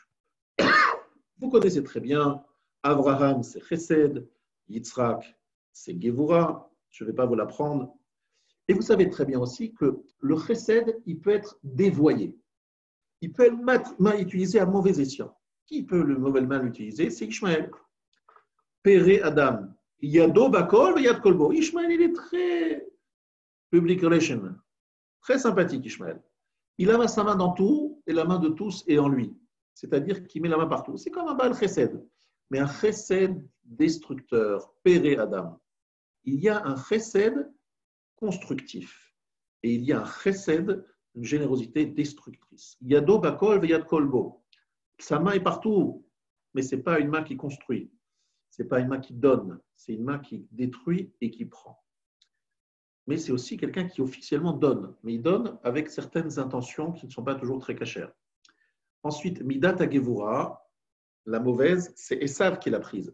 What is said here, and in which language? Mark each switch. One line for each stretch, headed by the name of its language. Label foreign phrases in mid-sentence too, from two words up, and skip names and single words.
French: Vous connaissez très bien, Abraham c'est Chesed, Yitzhak c'est Gevura, je ne vais pas vous l'apprendre. Et vous savez très bien aussi que le chesed, il peut être dévoyé. Il peut être utilisé à mauvais escient. Qui peut le mauvais l'utiliser?
Hebrew: C'est Ishmaël. פרא אדם. ידו בכל, יד כל בו.
French: Ishmaël, il est très
English: public relation.
French: Très sympathique, Ishmaël. Il a sa main dans tout et la main de tous est en lui. C'est-à-dire qu'il met la main partout. C'est comme un
Hebrew: בעל חסד.
French: Mais un chesed destructeur.
Hebrew: פרא אדם.
French: Il y a un chesed constructif. Et il y a un chesed, une générosité destructrice.
Hebrew: ידו בכל ויד כל בו.
French: Sa main est partout, mais ce n'est pas une main qui construit. Ce n'est pas une main qui donne. C'est une main qui détruit et qui prend. Mais c'est aussi quelqu'un qui officiellement donne. Mais il donne avec certaines intentions qui ne sont pas toujours très cachères. Ensuite,
Hebrew: מידת הגבורה,
French: la mauvaise, c'est Esav qui l'a prise.